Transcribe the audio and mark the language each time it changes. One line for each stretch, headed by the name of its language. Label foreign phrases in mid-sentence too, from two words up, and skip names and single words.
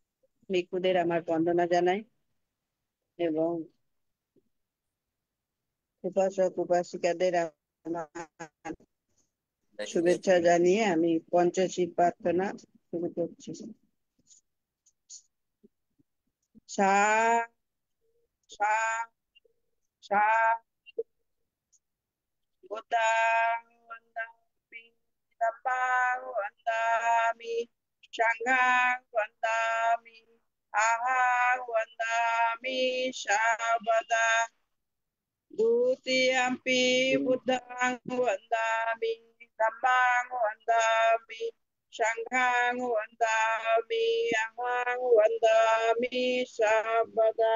Bangla: ভিক্ষুদের আমার বন্দনা জানাই এবং উপাসক উপাসিকাদের আমার শুভেচ্ছা জানিয়ে আমি পঞ্চশীল প্রার্থনা শুরু করছি। সা সা সা
Pali: Buddhang Vandami, Dhammang Vandami, Sanghang Vandami, Ahang Vandami, Shabada, Dutiyampi Buddhang Vandami, Dhammang Vandami, Sanghang Vandami, Ahang Vandami, Shabada.